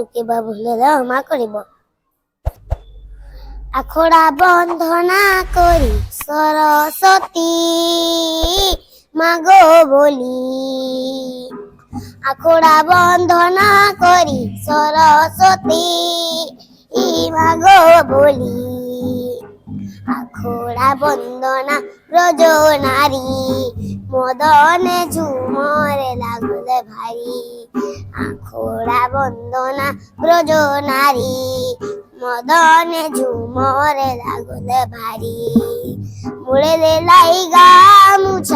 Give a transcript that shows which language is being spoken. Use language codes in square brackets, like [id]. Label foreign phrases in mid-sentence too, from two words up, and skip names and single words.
[as] কিবা ভুল হ'লে ক্ষমা কৰিব। আখৰা বন্ধনা কৰি সৰস্বতী মাগো বলি, আখৰা বন্ধনা কৰি সৰস্বতী মাগো বলি, [bn] আখরা বন্দনা ব্রজ নারী মদনে ঝুমরে লাগলে ভারী, আখরা বন্দনা ব্রজ নারী মদনে ঝুমরে লাগলে ভারী, মুড়ে লাই গামুছা